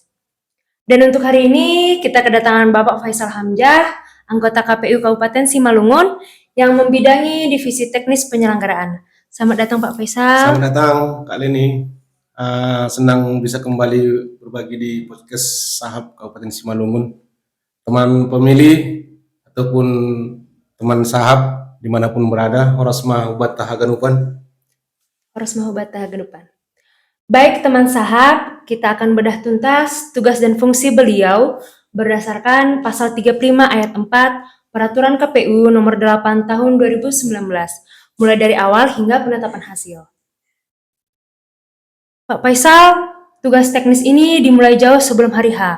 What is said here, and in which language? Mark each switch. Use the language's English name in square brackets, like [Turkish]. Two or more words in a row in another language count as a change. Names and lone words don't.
[Indonesian] Dan untuk hari ini kita kedatangan Bapak Faisal Hamzah, anggota KPU Kabupaten Simalungun yang membidangi divisi teknis penyelenggaraan. Selamat datang Pak Faisal. Selamat datang Kak Leni. Senang bisa kembali berbagi di podcast Sahab Kabupaten Simalungun. Teman pemilih ataupun teman sahab dimanapun berada, [Batak Simalungun] horas mahubat tahaganupan. Horas mahubat tahaganupan. [Indonesian] Baik teman sahab, kita akan bedah tuntas tugas dan fungsi beliau berdasarkan pasal 35 ayat 4 Peraturan KPU nomor 8 tahun 2019, mulai dari awal hingga penetapan hasil. Pak Faisal, tugas teknis ini dimulai jauh sebelum hari H.